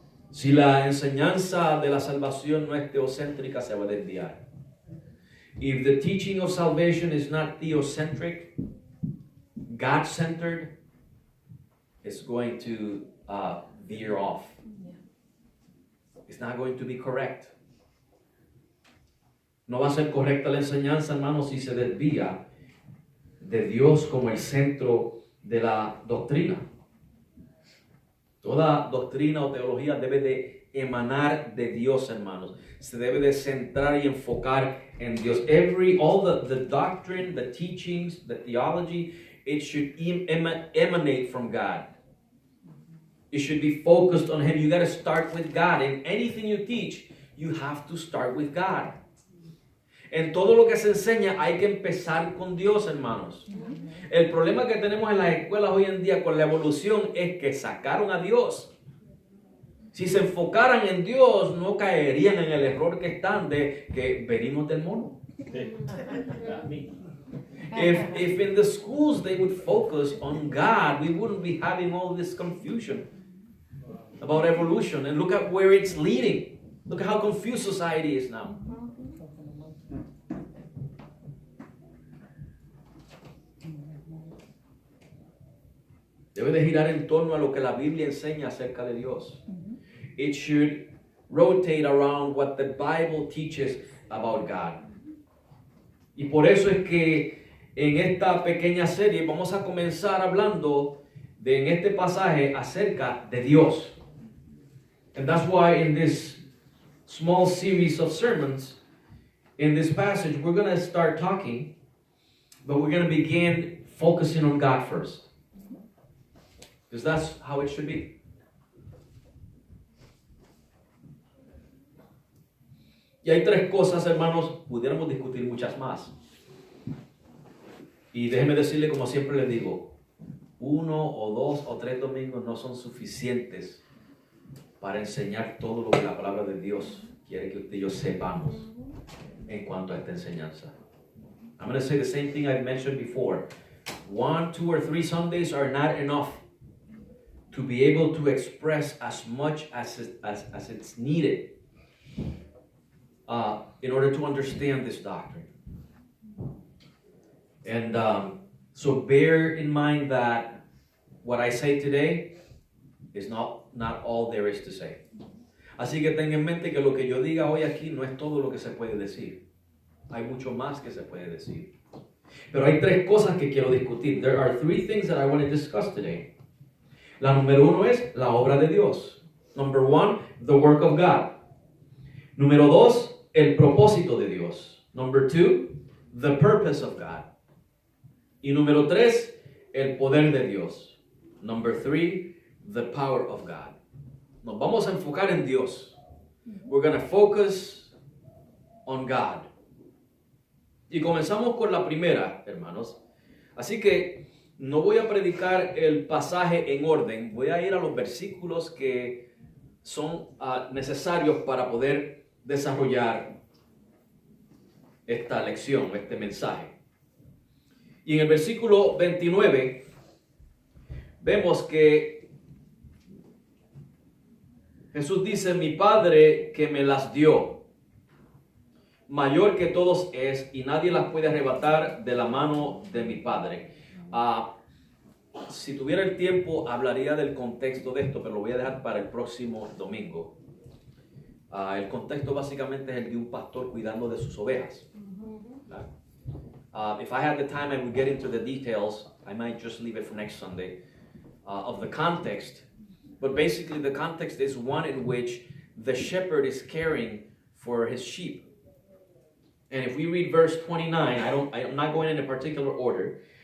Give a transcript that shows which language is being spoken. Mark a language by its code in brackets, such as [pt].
[es] Si la enseñanza de la salvación no es teocéntrica, se va a desviar. [en] If the teaching of salvation is not theocentric, God-centered, it's going to veer off. It's not going to be correct. [es] No va a ser correcta la enseñanza, hermanos, si se desvía de Dios como el centro de la doctrina. Toda doctrina o teología debe de emanar de Dios, hermanos. Se debe de centrar y enfocar en Dios. [en] All the doctrine, the teachings, the theology, it should emanate from God. It should be focused on Him. You got to start with God. In anything you teach, you have to start with God. [es] En todo lo que se enseña hay que empezar con Dios, hermanos. El problema que tenemos en las escuelas hoy en día con la evolución es que sacaron a Dios. Si se enfocaran en Dios, no caerían en el error que están de que venimos del mono. [en] If in the schools they would focus on God, we wouldn't be having all this confusion about evolution. And look at where it's leading. Look at how confused society is now. [es] Debe de girar en torno a lo que la Biblia enseña acerca de Dios. [en] It should rotate around what the Bible teaches about God. [es] Y por eso es que en esta pequeña serie vamos a comenzar hablando en este pasaje acerca de Dios. [en] And that's why in this small series of sermons, in this passage, we're going to start talking, but we're going to begin focusing on God first. Because that's how it should be. [es] Y hay tres cosas, hermanos, pudiéramos discutir muchas más. Y déjenme decirle, como siempre les digo, 1 o 2 o 3 domingos no son suficientes para enseñar todo lo que la palabra de Dios quiere que usted y yo sepamos en cuanto a esta enseñanza. [en] I'm going to say the same thing I've mentioned before. 1, 2, or 3 Sundays are not enough to be able to express as much as it's needed in order to understand this doctrine. And so bear in mind that what I say today is not all there is to say. [es] Así que tenga en mente que lo que yo diga hoy aquí no es todo lo que se puede decir. Hay mucho más que se puede decir. Pero hay tres cosas que quiero discutir. [en] There are 3 things that I want to discuss today. [es] La número 1 es la obra de Dios. [en] Number 1, the work of God. [es] Número 2, el propósito de Dios. [en] Number 2, the purpose of God. [es] Y número 3, el poder de Dios. [en] Number 3, the power of God. [es] Nos vamos a enfocar en Dios. [en] We're going to focus on God. [es] Y comenzamos con la primera, hermanos. Así que no voy a predicar el pasaje en orden. Voy a ir a los versículos que son necesarios para poder desarrollar esta lección, este mensaje. Y en el versículo 29 vemos que Jesús dice: mi Padre que me las dio, mayor que todos es, y nadie las puede arrebatar de la mano de mi Padre. Si tuviera el tiempo, hablaría del contexto de esto, pero lo voy a dejar para el próximo domingo. El contexto básicamente es el de un pastor cuidando de sus ovejas. [en] If I had the time, I would get into the details. I might just leave it for next Sunday of the context. But basically, the context is one in which the shepherd is caring for his sheep. And if we read verse 29, I'm not going in a particular order.